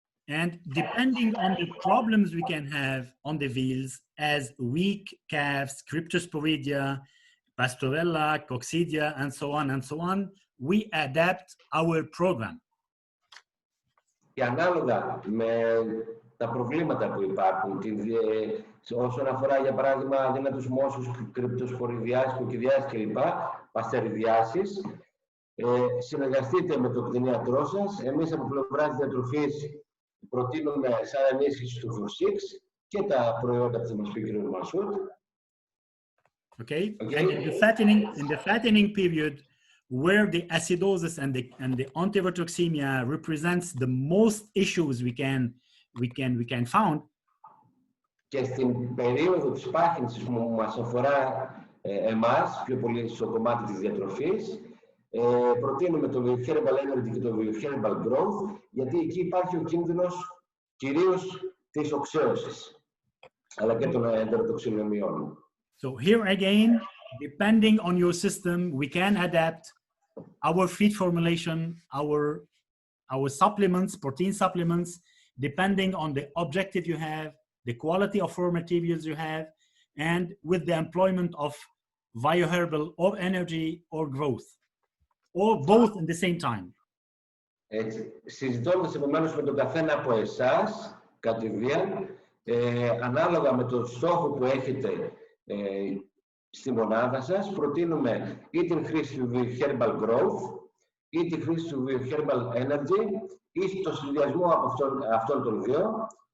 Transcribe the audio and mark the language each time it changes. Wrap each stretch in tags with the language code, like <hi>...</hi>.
<en>And depending on the problems we can have on the veals, as weak calves, cryptosporidia, pastorella, coccidia, and so on, we adapt our program.</en> <el>Και ανάλογα με τα προβλήματα που υπάρχουν, όσον αφορά για παράδειγμα αδύνατους μόσχους, κρυπτοσποριδιάσεις, κοκκιδιάσεις κλπ, παστεριδιάσεις, συνεργαστείτε με τον κτηνίατρό σας. Εμείς από πλευράς διατροφής προτείνουμε σαν ενίσχυση του 4-6 και τα προϊόντα που θα μας πει ο κ. Μασούτ.</el> <en>Okay. And in the fattening period, where the acidosis and the antivotroxemia represents the most issues we can found.</en> <el>Και στην περίοδο της πάχυνσης που μας αφορά εμάς, πιο πολύ στο κομμάτι της διατροφής, προτείνουμε το Vioherbal Energy και το Vioherbal Growth, γιατί εκεί υπάρχει ο κίνδυνος κυρίως της οξέωσης, αλλά και των εντεροτοξινομιών.</el> <en>So here again, depending on your system, we can adapt our feed formulation, our supplements, protein supplements, depending on the objective you have, the quality of raw materials you have, and with the employment of Vioherbal or energy or growth, or both at the same time.</en> <el>Έτσι, συζητώντας επομένως με τον καθένα από εσάς, κατηδίαν, ανάλογα με το στόχο που έχετε στη μονάδα σας, προτείνουμε ή την χρήση του Vioherbal Growth ή τη χρήση του Vioherbal Energy ή το συνδυασμό από αυτών των δύο.</el>